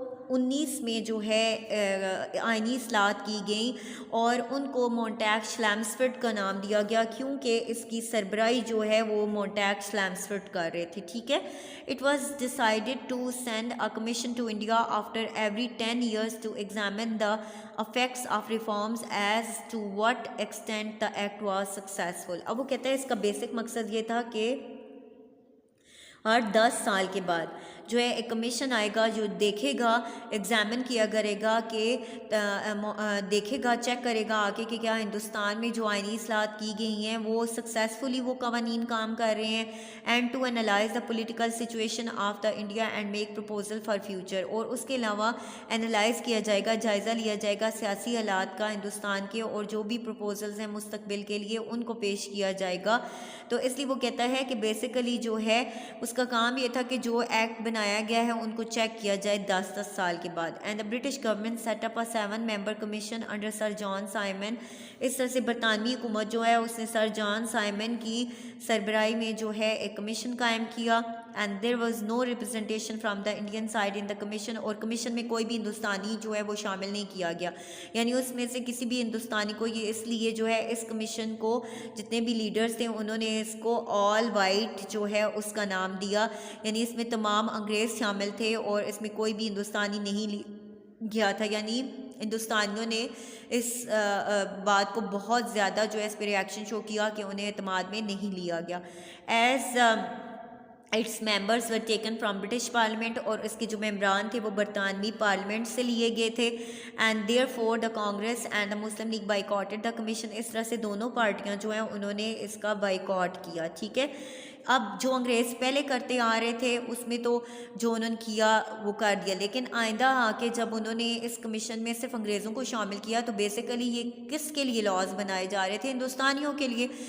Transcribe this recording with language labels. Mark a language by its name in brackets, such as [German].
[Urdu] 1919 میں جو ہے آئینی اصلاحات کی گئیں اور ان کو مونٹیگ شلیمسفرڈ کا نام دیا گیا کیونکہ اس کی سربراہی جو ہے وہ مونٹیگ شلیمسفرڈ کر رہے تھے. ٹھیک ہے. [English] It was decided to send a commission to India after every 10 years to examine the effects of reforms as to what extent the act was successful. [Urdu] اب وہ کہتا ہے اس کا بیسک مقصد یہ تھا کہ ہر 10 سال کے بعد جو ہے ایک کمیشن آئے گا جو دیکھے گا، ایگزامن کیا کرے گا کہ دیکھے گا، چیک کرے گا آگے کہ کیا ہندوستان میں جو آئینی اصلاحات کی گئی ہیں وہ سکسیزفلی وہ قوانین کام کر رہے ہیں، [English] And to analyse the political situation of the India and make proposal for future. [Urdu] اور اس کے علاوہ انالائز کیا جائے گا، جائزہ لیا جائے گا سیاسی حالات کا ہندوستان کے، اور جو بھی پروپوزلز ہیں مستقبل کے لیے ان کو پیش کیا جائے گا. تو اس لیے وہ کہتا ہے کہ بیسیکلی جو ہے اس کا کام یہ تھا کہ جو ایکٹ بنایا گیا ہے ان کو چیک کیا جائے 10 سال کے بعد. [English] And the British government set up a 7 member commission under sir John Simon. [Urdu] اس طرح سے برطانوی حکومت جو ہے اس نے سر جان سائمن کی سربراہی میں جو ہے ایک کمیشن قائم کیا. [English] And there was no representation from the Indian side in the commission. [Urdu] اور کمیشن میں کوئی بھی ہندوستانی جو ہے وہ شامل نہیں کیا گیا، یعنی اس میں سے کسی بھی ہندوستانی کو یہ اس لیے جو ہے اس کمیشن کو جتنے بھی لیڈرز تھے انہوں نے اس کو آل وائٹ جو ہے اس کا نام دیا، یعنی اس میں تمام انگریز شامل تھے اور اس میں کوئی بھی ہندوستانی نہیں گیا تھا. یعنی ہندوستانیوں نے اس بات کو بہت زیادہ جو ہے اس پہ ریاکشن شو کیا کہ انہیں اعتماد میں نہیں لیا گیا. [English] As its members were taken from British parliament. [Urdu] اور اس کے جو ممبران تھے وہ برطانوی پارلیمنٹ سے لیے گئے تھے. [English] And therefore the Congress and the Muslim League boycotted the commission. [Urdu] اس طرح سے دونوں پارٹیاں جو ہیں انہوں نے اس کا بائیکاٹ کیا. ٹھیک ہے. اب جو انگریز پہلے کرتے آ رہے تھے اس میں تو جو انہوں نے کیا وہ کر دیا، لیکن آئندہ آ کے جب انہوں نے اس کمیشن میں صرف انگریزوں کو شامل کیا تو بیسیکلی یہ کس کے لیے لاز بنائے جا رہے تھے؟ ہندوستانیوں کے لیے.